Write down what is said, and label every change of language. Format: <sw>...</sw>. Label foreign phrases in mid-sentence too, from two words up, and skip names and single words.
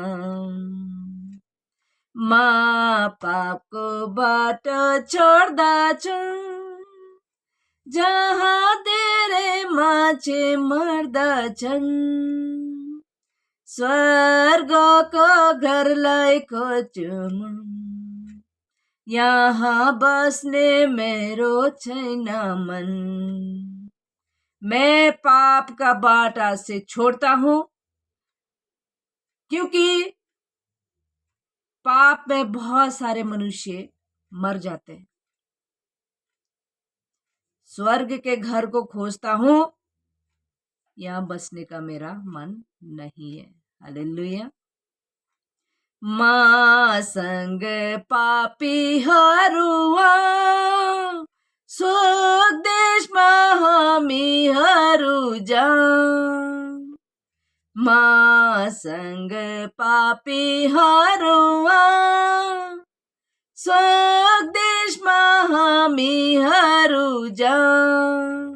<ne>म पापको बाटो छोड्दछु, जहाँ धेरै मान्छे मर्दछन्, स्वर्गको घरलाई खोज्छुमा। यहाँ बस्ने मेरो छैन मन।</ne> <hi>मैं पाप का बाटा से छोड़ता हूं, क्योंकि पाप में बहुत सारे मनुष्य मर जाते हैं। स्वर्ग के घर को खोजता हूं, यहाँ बसने का मेरा मन नहीं है। हालेलुया।</hi> <ne>मसँग पापीहरूआ स्वर्ग देशमा हामीहरू जाऊँ। मसँग पापीहरूआ स्वर्ग देशमा हामीहरू जाऊँ।</ne>